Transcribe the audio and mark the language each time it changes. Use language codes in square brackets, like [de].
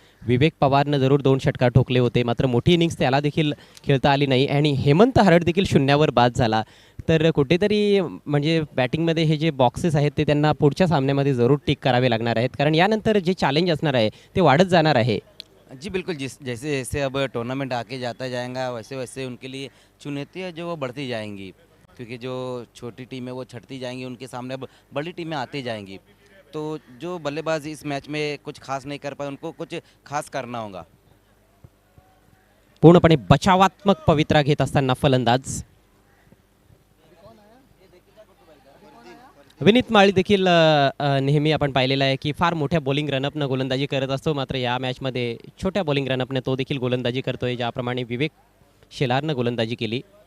[mr] विवेक पवारनं जरूर 2 षटकार ठोकले होते, मात्र मोठी इनिंग्स त्याला देखील खेळता आली नाही आणि हेमंत हरड देखील शून्यावर बाद झाला. तर कुठेतरी म्हणजे बॅटिंगमध्ये हे जे बॉक्सेस आहेत ते त्यांना पुढच्या सामन्यामध्ये जरूर टिक करावे लागणार आहेत, कारण यानंतर जे चॅलेंज असणार आहे ते वाढत जाणार आहे. [hi] जी बिल्कुल, जैसे जैसे अब टूर्नामेंट आके जाता जाएगा वैसे वैसे उनके लिए चुनौतियाँ जो वो बढ़ती जाएंगी, क्योंकि जो छोटी टीमें वो छटती जाएंगी, उनके सामने अब बड़ी टीमें आती जाएंगी. तो जो बल्लेबाज इस मैच में कुछ खास नहीं कर पाए उनको कुछ खास करना होगा. [mr] पूर्णपणे बचावात्मक पवित्रा घेत असताना फलंदाज विनीत माळी देखील नेहमी आपण पाहिलेलं आहे की फार मोठ्या बॉलिंग रनअपनं गोलंदाजी करत असतो, मात्र या मॅचमध्ये छोट्या बॉलिंग रनअपने तो देखील गोलंदाजी करतोय, ज्याप्रमाणे विवेक शेलारनं गोलंदाजी केली.